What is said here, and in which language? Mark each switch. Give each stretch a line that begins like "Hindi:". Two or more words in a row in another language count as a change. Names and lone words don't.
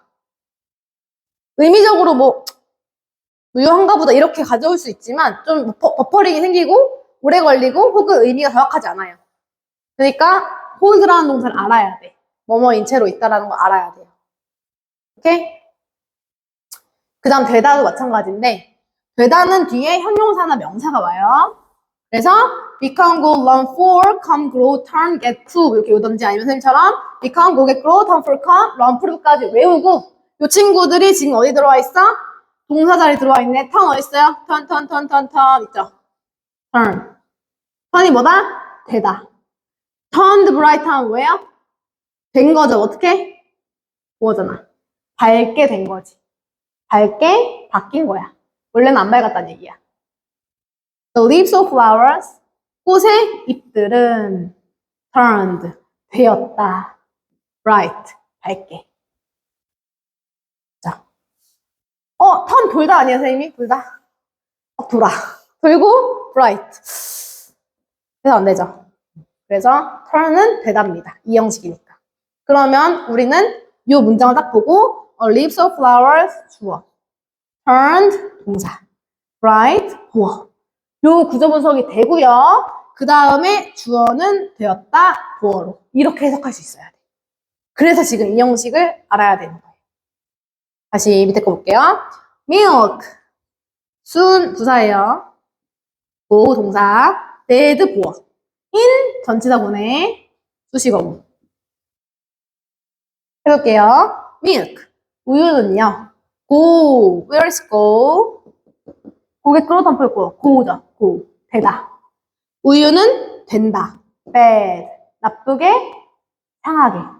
Korean: 의미적으로 뭐 유효한가 보다 이렇게 가져올 수 있지만 좀 버퍼링이 생기고 오래 걸리고 혹은 의미가 정확하지 않아요. 그러니까 hold라는 동사를 알아야 돼. 뭐뭐인 채로 있다라는 거 알아야 돼요. 오케이? 그 다음 되다도 마찬가지인데 되다는 뒤에 형용사나 명사가 와요.
English: 그래서 become, go, learn, for, come, grow, turn, get, prove
Korean: 이렇게 오든지 아니면 선생님처럼
English: become, go, get, grow, turn, for, come, learn,
Korean: prove까지 외우고 이 친구들이 지금 어디 들어와 있어? 동사 자리 들어와 있네. turn 어디 있어요? turn 있죠? turn. turn이 뭐다? 되다.
English: turned bright
Korean: 하면 뭐예요? 된 거죠. 어떻게? 뭐잖아. 밝게 된 거지. 밝게 바뀐 거야. 원래는 안 밝았다는 얘기야.
English: The leaves of flowers,
Korean: 꽃의 잎들은 turned, 되었다. bright, 밝게. 자, turn 돌다 아니야, 선생님이? 돌다? 돌아. 돌고 bright. 그래서 안 되죠. 그래서 turn은 되답니다. 이 형식이니까. 그러면 우리는 이 문장을 딱 보고
English: leaves of flowers
Korean: 주어, turned 동사, bright 보어. 요 구조 분석이 되고요. 그 다음에 주어는 되었다 보어로 이렇게 해석할 수 있어야 돼. 그래서 지금 이 형식을 알아야 되는 거예요. 다시 밑에 거 볼게요. milk 순 부사예요. 고 동사, dead 보어. in 전치사구네 수식어구. 해볼게요. milk 우유는요.
English: go where is go?
Korean: 고개 끌어다 펴고 go죠. go 되다. 우유는 된다. bad 나쁘게 상하게